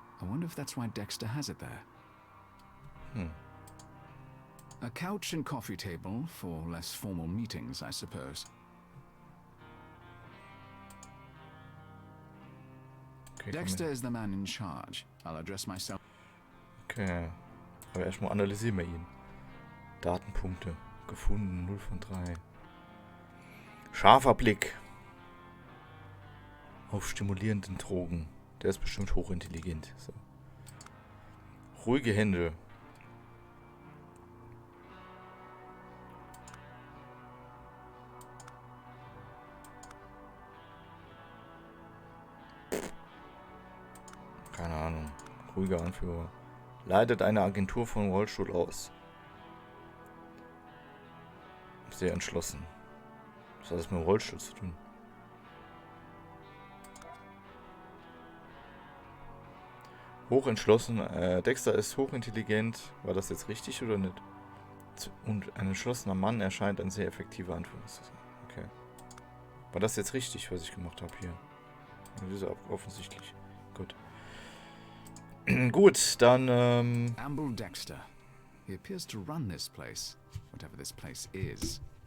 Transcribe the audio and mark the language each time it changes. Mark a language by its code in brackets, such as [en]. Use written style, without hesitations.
[en] I wonder if that's why Dexter has it there. A couch and coffee table for less formal meetings, I suppose. Okay, Dexter is the man in charge. I'll address myself. Okay. [de] Aber erstmal analysieren wir ihn. Datenpunkte. Gefunden. 0 von 3. Scharfer Blick. Auf stimulierenden Drogen. Der ist bestimmt hochintelligent. So. Ruhige Hände. Keine Ahnung. Ruhiger Anführer. Leitet eine Agentur von Wall Street aus. Sehr entschlossen. Was hat das mit dem Rollstuhl zu tun? Hochentschlossen. Dexter ist hochintelligent. War das jetzt richtig oder nicht? Und ein entschlossener Mann erscheint ein sehr effektiver Anführer zu sein. Okay. War das jetzt richtig, was ich gemacht habe hier? Das ist offensichtlich. Gut. Gut, dann, [en] Amble Dexter. He appears to run this place, whatever this place is.